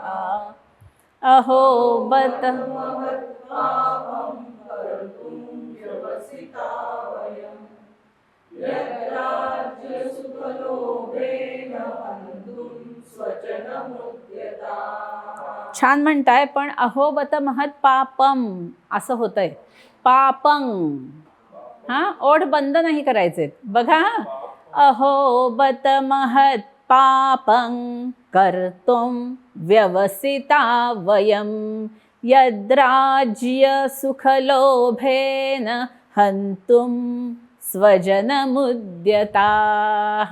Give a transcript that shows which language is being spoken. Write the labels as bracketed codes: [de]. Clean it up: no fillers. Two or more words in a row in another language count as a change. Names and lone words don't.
[sa] अहो बत महत् पापं कर्तुं व्यवसिता वयं यद्राज्यसुखलोभेन हन्तुं स्वजनमुद्यताः. [mr] छान म्हणताय, पण [sa] अहोबत महत् पापम [mr] असं होतंय. पापं. हा, ओठ बंद नाही करायचे. बघा. [sa] अहोबत महत् पापं कर्तुं व्यवसिता वयं यद्राज्यसुखलोभेन हन्तुं स्वजनमुद्यताः.